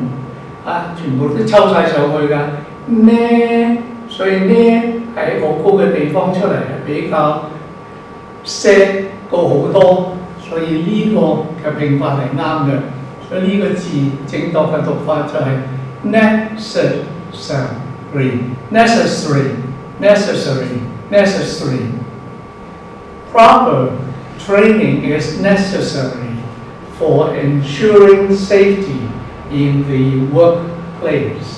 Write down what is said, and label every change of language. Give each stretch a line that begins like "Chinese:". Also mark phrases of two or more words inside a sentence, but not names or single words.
Cantonese: 全部都抽晒上去㗎，呢，所以呢喺好高嘅地方出嚟係比較些高好多，所以呢個嘅拼法係啱嘅。所以呢個字正確嘅讀法就係
English: necessary。Proper training is necessary for ensuring safety in the workplace.